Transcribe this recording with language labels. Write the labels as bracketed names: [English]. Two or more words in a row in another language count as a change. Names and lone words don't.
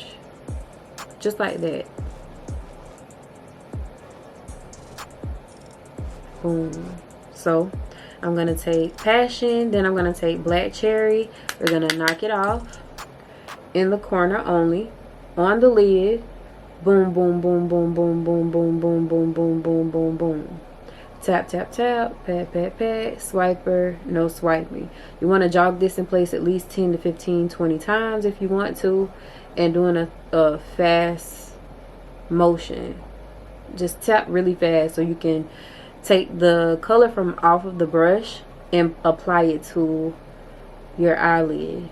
[English] Just like that. Boom. So, I'm gonna take Passion, then I'm gonna take Black Cherry. We're gonna knock it off. In the corner only. On the lid. Boom, boom, boom, boom, boom, boom, boom, boom, boom, boom, boom, boom, boom. Tap, tap, tap, pat, pat, pat, swiper, no swiping. You want to jog this in place at least 10 to 15, 20 times if you want to. And doing a fast motion. Just tap really fast so you can take the color from off of the brush and apply it to your eyelid.